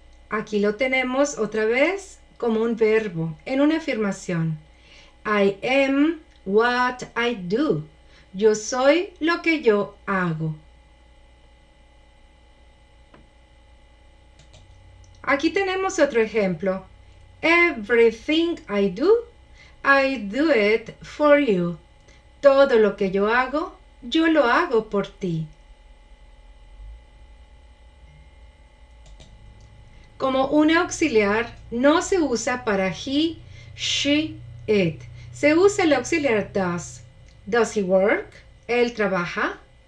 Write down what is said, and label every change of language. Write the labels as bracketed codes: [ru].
[es] Aquí lo tenemos otra vez como un verbo en una afirmación. [en] I am what I do. [es] Yo soy lo que yo hago. Aquí tenemos otro ejemplo. [en] Everything I do it for you. [es] Todo lo que yo lo hago por ti. Como un auxiliar no se usa para he, she, it. Se usa el auxiliar does. [en] Does he work? [es] Él trabaja.